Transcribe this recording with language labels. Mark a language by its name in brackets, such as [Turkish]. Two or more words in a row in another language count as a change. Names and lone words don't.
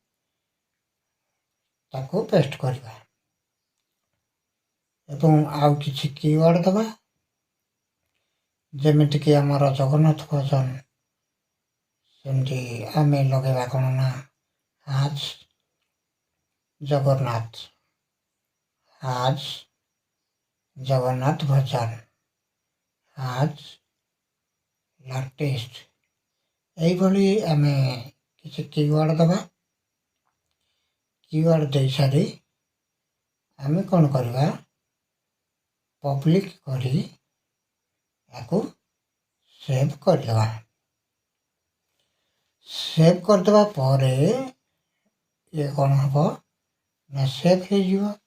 [Odia] ତାକୁ ପେଷ୍ଟ କରିବା ଏବଂ ଆଉ କିଛି କିୱାର୍ଡ଼ ଦେବା, ଯେମିତିକି ଆମର ଜଗନ୍ନାଥ ଭଜନ, ସେମିତି ଆମେ ଲଗାଇବା କ'ଣ ନା ଆଜ୍ ଜଗନ୍ନାଥ, ଆଜ୍ ଜଗନ୍ନାଥ ଭଜନ ଆଜ ଲାଟେଷ୍ଟ এইଭଳି ଆମେ କିଛି କିୱାର୍ଡ଼ ଦେବା। କିୱାର୍ଡ଼ ଦେଇସାରି ଆମେ କ'ଣ କରିବା, ପବ୍ଲିକ୍ କରି ୟାକୁ ସେଭ୍ କରିଦେବା। ସେଭ୍ କରିଦେବା ପରେ ଇଏ କ'ଣ ହେବ ନା ସେଭ୍ ହେଇଯିବ।